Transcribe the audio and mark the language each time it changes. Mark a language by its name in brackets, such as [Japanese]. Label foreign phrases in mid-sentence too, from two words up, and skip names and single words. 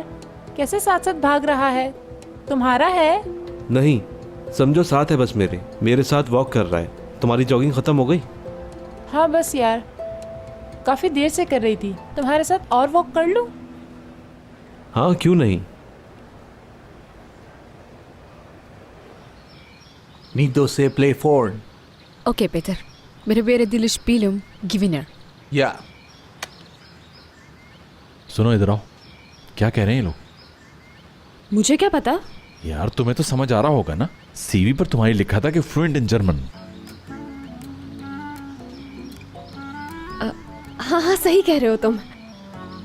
[Hindi] कैसे साथ साथ भाग रहा है? तुम्हारा है? नहीं, समझो साथ है बस। मेरे साथ वॉक कर रहा है। तुम्हारी जॉगिंग खत्म हो गई? हाँ बस यार, काफी देर से कर रही थी। तुम्हारे साथ और वॉक कर लूं? हाँ, क्यों नहीं। [English] Need to play four. Okay, Peter. [German] Wir werden die Spielung gewinnen. [English] Yeah. [Hindi] सुनो, इधर आओ। क्या कह रहे हैं ये लोग? मुझे क्या पता? यार तुम्हें तो समझ आ रहा होगा ना। सीवी पर तुम्हारी लिखा था कि [English] fluent in German. [Hindi] हाँ हाँ, सही कह रहे हो तुम।